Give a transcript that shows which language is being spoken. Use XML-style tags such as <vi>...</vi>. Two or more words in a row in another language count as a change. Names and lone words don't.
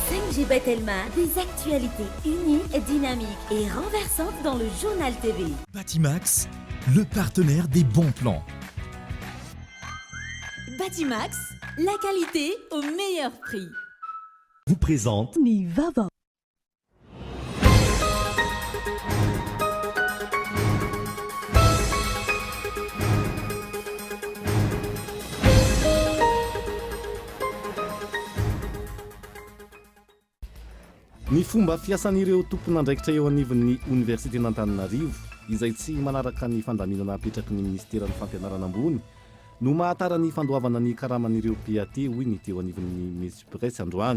<fr>Najib Telma, des actualités uniques, dynamiques et renversantes dans le journal TV. Batimax, le partenaire des bons plans. Batimax, la qualité au meilleur prix. Vous présente</fr> <mg>Nivava. Ny fomba fiasan'ireo tompon'andraikitra eo anivon'ny Université n'Antananarivo izay tsy manaraka ny fandaminana apetraky ny Ministeran'ny Fampianarana ambony no mahatara ny fandoavana ny karaman'ireo PAT hoy ny teo anivon'ny Mesupres androany.</mg>